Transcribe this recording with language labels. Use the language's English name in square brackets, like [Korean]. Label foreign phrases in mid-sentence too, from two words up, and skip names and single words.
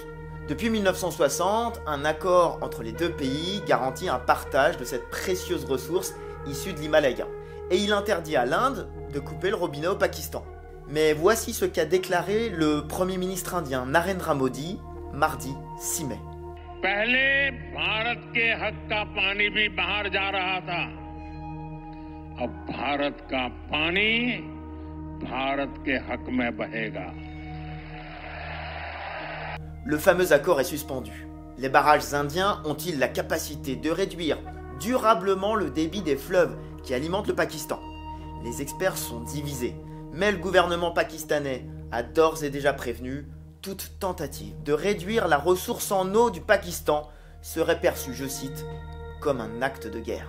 [French] Depuis 1960, un accord entre les deux pays garantit un partage de cette précieuse ressource issue de l'Himalaya. Et il interdit à l'Inde de couper le robinet au Pakistan. Mais voici ce qu'a déclaré le Premier ministre indien Narendra Modi mardi 6 mai. [Hindi] पहले भारत के हक का पानी भी बाहर जा रहा था अब भारत का पानी भारत के हक में बहेगा. [French] Le fameux accord est suspendu. Les barrages indiens ont-ils la capacité de réduire durablement le débit des fleuves qui alimentent le Pakistan? Les experts sont divisés, mais le gouvernement pakistanais a d'ores et déjà prévenu toute tentative de réduire la ressource en eau du Pakistan serait perçue, je cite, comme un acte de guerre.